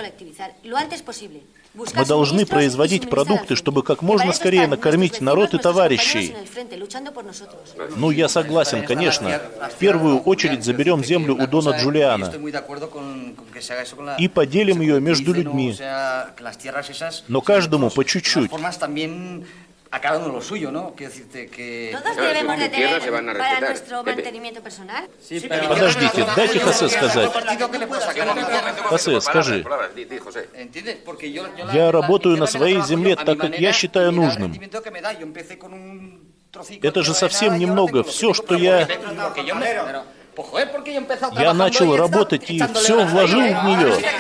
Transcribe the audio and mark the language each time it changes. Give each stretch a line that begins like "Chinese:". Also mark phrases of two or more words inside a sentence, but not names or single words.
Russian: Мы должны производить продукты, чтобы как можно скорее накормить народ и товарищей. Ну, я согласен, конечно. В первую очередь заберем землю у Дона Джулиана и поделим ее между людьми. Но каждому по чуть-чуть.
Spanish: A cada uno lo suyo, ¿no? Quiero decirte que... Todos debemos de tener para nuestro mantenimiento personal.
Russian: Подождите, дайте Хосе сказать. Хосе, скажи. Я работаю на своей земле так, как я считаю нужным. Это же совсем немного. Все, что я начал работать и все вложил в нее.